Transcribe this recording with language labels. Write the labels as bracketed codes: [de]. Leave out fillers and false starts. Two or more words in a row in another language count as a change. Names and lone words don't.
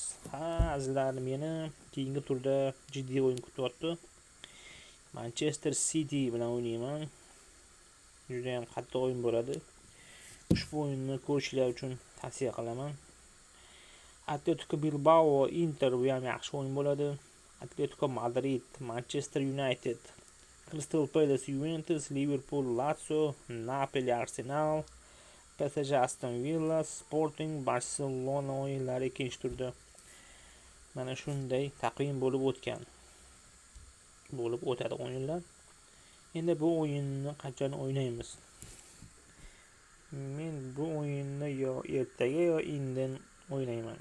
[uz] Azizlar, meni keyingi turda jiddiy o'yin kutyapti. Manchester City bilan o'ynayman. Juda ham qattiq o'yin bo'ladi. Ushbu o'yinni ko'rishinglar uchun tavsiya qilaman. Atletico Bilbao Inter bu ham yaxshi o'yin bo'ladi. Atletico Madrid Manchester United, Crystal Palace Juventus, Liverpool Lazio, Napoli Arsenal, PSG Aston Villa, Sporting Barcelona o'yinlari ikkinchi turda mana shunday taqvim bo'lib o'tadi o'yinlar. Endi bu o'yinni qachon o'ynaymiz? Men bu o'yinni yo ertaga yo indin o'ynayman.